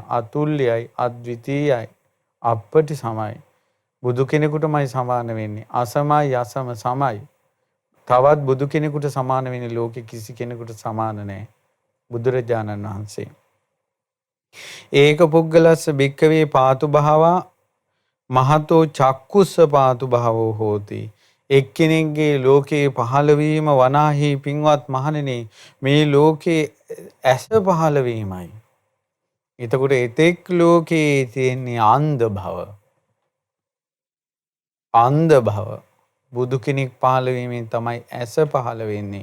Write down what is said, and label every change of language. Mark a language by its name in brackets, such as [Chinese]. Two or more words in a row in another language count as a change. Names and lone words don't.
[Sinhala] අතුල්‍යයි, අද්විතීයයි, අප්පටි සමයි. බුදු කෙනෙකුටමයි සමාන වෙන්නේ. අසමයි අසම සමයි. තවත් බුදු කෙනෙකුට සමාන වෙන්නේ ලෝකෙ කිසි කෙනෙකුට සමාන නැහැ. බුදුරජාණන් වහන්සේ. [Pali] ඒක පුද්ගලස්ස භික්ඛවේ පාතු භාවා මහතෝ චක්කුස්ස පාතු භාවෝ හෝති. [Sinhala] එක්කෙනෙක්ගේ ලෝකේ පහළ වීම වනාහි පින්වත් මහණෙනි, මේ ලෝකේ ඇස පහළ වීමයි. එතකොට එතෙක් ලෝකේ තියෙන්නේ අන්ධ භව. අන්ධ භව. බුදු කෙනෙක් පහළ වීමෙන් තමයි ඇස පහළ වෙන්නේ.